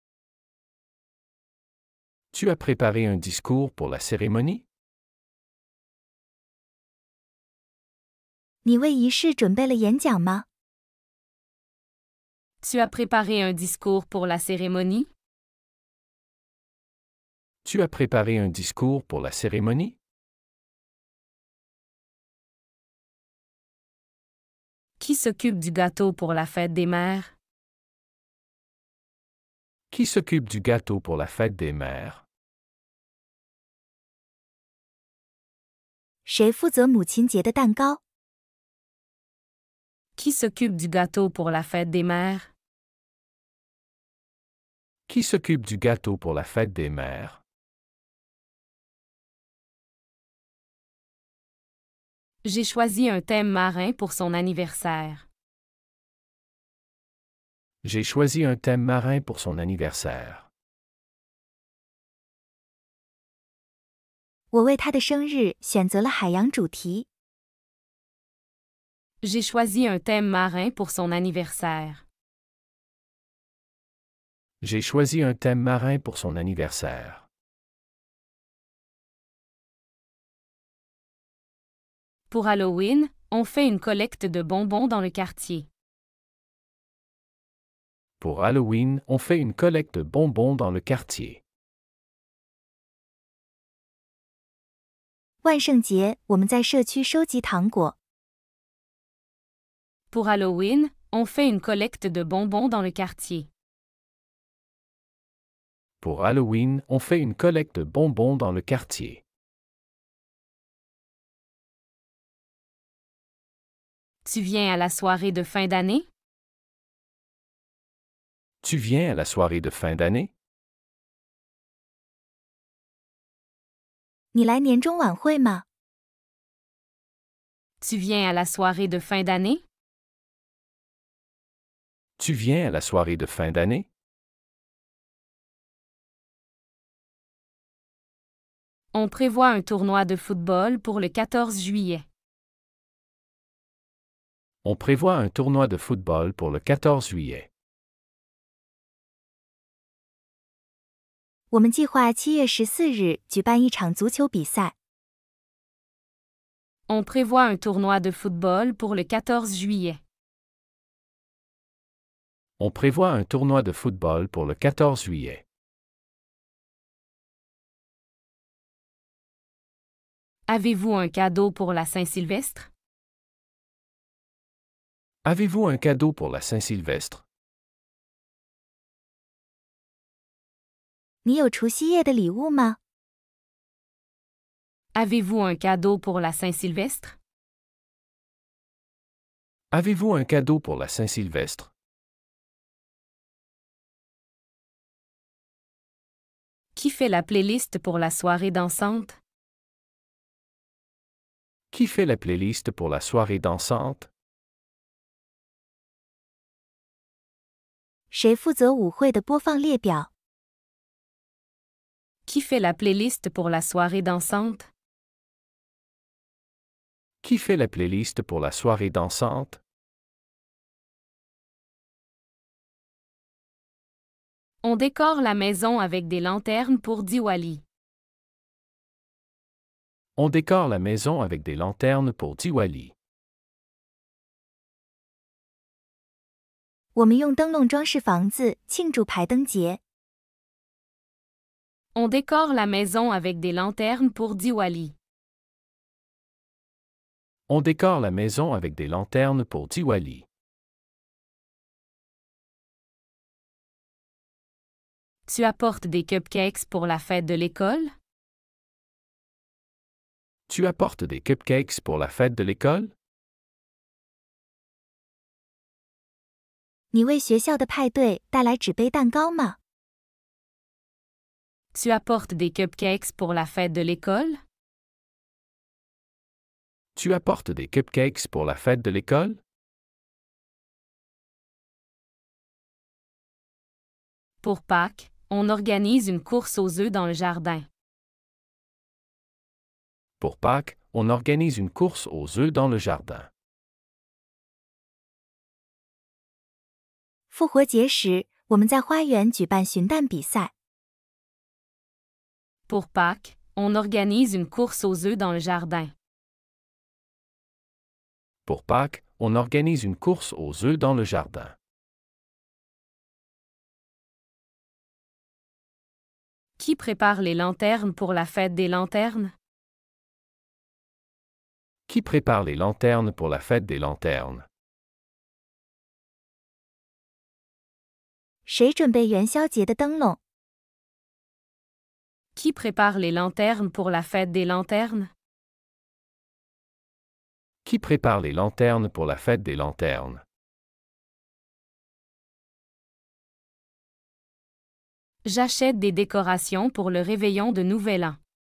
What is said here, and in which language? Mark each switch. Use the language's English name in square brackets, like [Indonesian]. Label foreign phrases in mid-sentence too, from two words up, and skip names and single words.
[French] Tu as préparé un discours pour la cérémonie? [Chinese] 你为仪式准备了演讲吗？ [French] Tu as préparé un discours pour la cérémonie? Tu as préparé un discours pour la cérémonie? Qui s'occupe du gâteau pour la fête des mères? Qui s'occupe du gâteau pour la fête des mères? [Chinese] 谁负责母亲节的蛋糕？ [French] Qui s'occupe du gâteau pour la fête des mères? Qui s'occupe du gâteau pour la fête des mères? J'ai choisi un thème marin pour son anniversaire. J'ai choisi un thème marin pour son anniversaire. [Chinese] 我为他的生日选择了海洋主题。 [French] J'ai choisi un thème marin pour son anniversaire. J'ai choisi un thème marin pour son anniversaire. Pour Halloween, on fait une collecte de bonbons dans le quartier. Pour Halloween, on fait une collecte de bonbons dans le quartier. [Chinese] 万圣节我们在社区收集糖果。 [French] Pour Halloween, on fait une collecte de bonbons dans le quartier. Pour Halloween, on fait une collecte de bonbons dans le quartier. Tu viens à la soirée de fin d'année? Tu viens à la soirée de fin d'année? [Chinese] 你来年终晚会吗？ [French] Tu viens à la soirée de fin d'année? Tu viens à la soirée de fin d'année? On prévoit un tournoi de football pour le 14 juillet. On prévoit un tournoi de football pour le 14 juillet. [Chinese] 我们计划7月14日举办一场足球比赛。 [French] On prévoit un tournoi de football pour le 14 juillet. On prévoit un tournoi de football pour le 14 juillet. Avez-vous un cadeau pour la Saint-Sylvestre? Avez-vous un cadeau pour la Saint-Sylvestre? [Chinese] 你有除夕夜的礼物吗？ [French] Avez-vous un cadeau pour la Saint-Sylvestre? Avez-vous un cadeau pour la Saint-Sylvestre? Qui fait la playlist pour la soirée dansante? Qui fait la playlist pour la soirée dansante? [Chinese] 谁负责舞会的播放列表？ [French] Qui fait la playlist pour la soirée dansante? Qui fait la playlist pour la soirée dansante? On décore la maison avec des lanternes pour Diwali. On décore la maison avec des lanternes pour Diwali. [Chinese] 我们用灯笼装饰房子，庆祝排灯节。 [French] On décore la maison avec des lanternes pour Diwali. On décore la maison avec des lanternes pour Diwali. Tu apportes des cupcakes pour la fête de l'école? Tu apportes des cupcakes pour la fête de l'école? [Chinese] 你为学校的派对带来纸杯蛋糕吗？ [French] Tu apportes des cupcakes pour la fête de l'école? Tu apportes des cupcakes pour la fête de l'école? Pour Pâques, on organise une course aux œufs dans le jardin. Pour Pâques, on organise une course aux œufs dans le jardin. [Chinese] 复活节时，我们在花园举办寻蛋比赛。 [French] Pour Pâques, on organise une course aux œufs dans le jardin. Pour Pâques, on organise une course aux œufs dans le jardin. Qui prépare les lanternes pour la fête des lanternes? Qui prépare les lanternes pour la fête des lanternes? [Chinese] 谁准备元宵节的灯笼？ [French] Qui prépare les lanternes pour la fête des lanternes? Qui prépare les lanternes pour la fête des lanternes? J'achète des décorations pour le réveillon de Nouvel An.